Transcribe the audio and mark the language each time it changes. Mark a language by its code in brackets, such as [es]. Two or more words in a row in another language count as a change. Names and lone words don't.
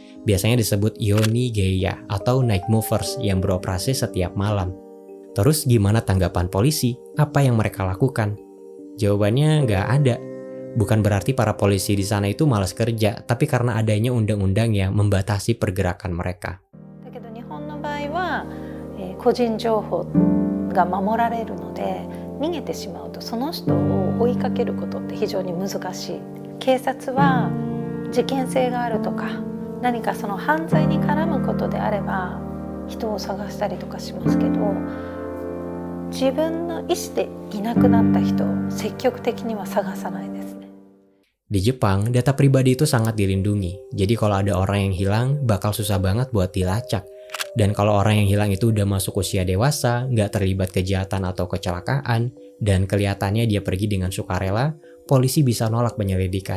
[id] Biasanya disebut yonigeya atau [en] night movers [id] yang beroperasi setiap malam. Terus gimana tanggapan polisi? Apa yang mereka lakukan? Jawabannya nggak ada. Bukan berarti para polisi di sana itu malas kerja, tapi karena adanya undang-undang yang membatasi pergerakan mereka. [ja] だけど日本の場合は、個人情報が守られるので逃げてしまうとその人を追いかけることって非常に難しい。警察は事件性があるとか何かその犯罪に絡むことであれば人を探したりとかしますけど、自分の意思でいなくなった人を積極的には探さないですね。 [id] Di Jepang, data pribadi itu sangat dilindungi. Jadi kalau ada orang yang hilang, bakal susah banget buat dilacak. Dan kalau orang yang hilang itu udah masuk usia dewasa, nggak terlibat kejahatan atau kecelakaan, dan kelihatannya dia pergi dengan sukarela, polisi bisa nolak penyelidikan.